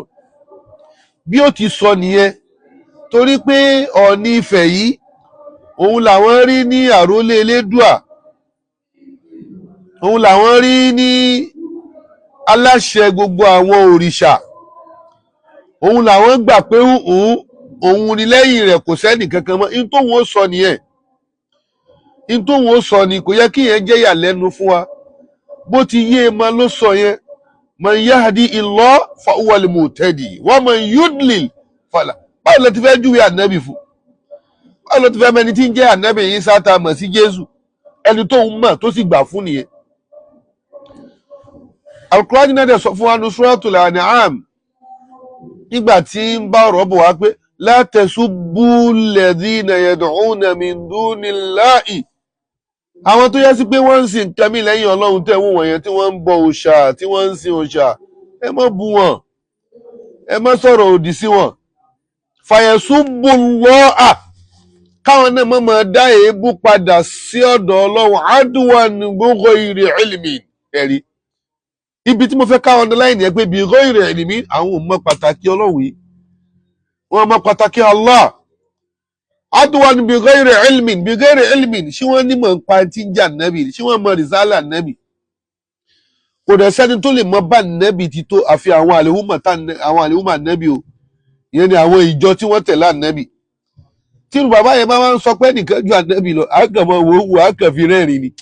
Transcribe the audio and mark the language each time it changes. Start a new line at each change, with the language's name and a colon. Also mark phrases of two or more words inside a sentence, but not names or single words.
Yoruba: Bí ó ti sọ nìyẹn, torí pé Ọọ̀ni Ifẹ̀ yìí òun làwọn rí ní àrólé elédùà, òun làwọn rí ní aláṣẹ gbogbo àwọn òrìṣà, òun làwọn gbà pé òun ni lẹ́yìn rẹ̀ kò sẹ́nì kankan mọ́. In tóun ó sọ nìyẹn, in tóun ó sọ ni, kò yẹ kí yẹn jẹ́ ìyàlẹ́nu fún wa. Bó ti yé e ma ló sọ yẹn,
Arabic: من يهد الله فهو المهتد ومن يضلل فلا.
Yoruba: Báwo ló ti fẹ́ júwe Ànábì fún? Báwo ló ti fẹ́ mẹni tí ń jẹ́ Ànábì Ìsá tá mọ̀ sí Jésù, ẹni tóun mọ̀ tó sì gbà fún nìyẹn. Al-Qur'an náà dẹ̀ sọ fún wa ní Suratul An'am nígbà tí ń bá ọ̀rọ̀ bọ̀ wá pé
Arabic: لا تسبوا الذين يدعون من دون الله.
Yoruba: Àwọn tó yẹ sí pé wọ́n ń sin nǹkan mí lẹ́yìn Ọlọ́run tẹ̀ wọ́n wọ̀nyẹn, tí wọ́n ń bọ òòṣà, tí wọ́n ń sin òòṣà, ẹ má bú wọn, ẹ má sọ̀rọ̀ òdì sí wọn.
Arabic: فيسبوا الله,
Yoruba: káwọn náà má máa dá èébú padà sí ọ̀dọ̀ Ọlọ́run
Arabic: عدوا بغير علم.
Yoruba: Ẹ̀rí ibi tí mo fẹ́ káwọn ọ̀dọ́ láì ní ẹ pé
Arabic: بغير علم,
Yoruba: àwọn ò mọ pàtàkì Ọlọ́run yìí, wọ́n mọ pàtàkì Allah.
Arabic: عدوا بغير علم، بغير علم,
Yoruba: ṣé wọ́n nímọ̀ nípa tí ń jà Ànábì, ṣé wọ́n mọ rìsálà Ànábì? Kò dẹ̀ sẹ́ni tó lè mọ bá Ànábì ti tó àfi àwọn àlèhùmọ̀ Ànábì o, ìyẹn ni àwọn ìjọ tí wọ́n tẹ̀lé Ànábì. Tí bàbá yẹn máa ń sọ pé nìkan ju Ànábì lọ, àkànmọ́ wò àkànfi rẹ́rìn ni.